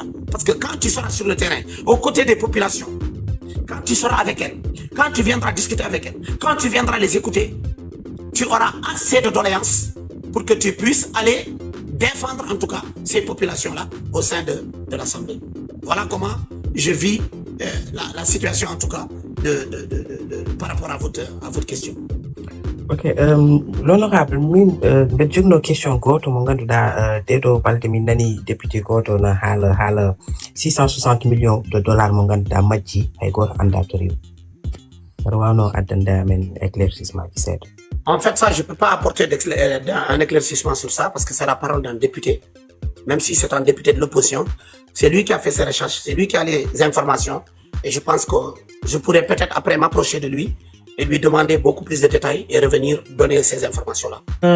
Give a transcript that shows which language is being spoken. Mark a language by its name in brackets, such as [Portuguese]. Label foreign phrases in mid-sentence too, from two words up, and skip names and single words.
[French] Parce que quand tu seras sur le terrain, aux côtés des populations, quand tu seras avec elles, quand tu viendras discuter avec elles, quand tu viendras les écouter, tu auras assez de doléances pour que tu puisses aller défendre en tout cas ces populations-là au sein de l'Assemblée. Voilà comment je vis la situation en tout cas par rapport à votre question. [Fula] Ok, l'honorable min ɓe jogno question goto mo ganduɗa ɗeɗo balɗe min nani député goto no haala 660 [French] millions de dollars [Fula] mo ganduɗa majji hay goto anda to rewi aɗa wawno addande amen éclaircissement ji seeɗa. [French] En fait, ça, je ne peux pas apporter un éclaircissement sur ça parce que c'est la parole d'un député. Même si c'est un député de l'opposition, c'est lui qui a fait ses recherches, c'est lui qui a les informations. Et je pense que je pourrais peut-être après m'approcher de lui et lui demander beaucoup plus de détails et revenir donner ces informations-là.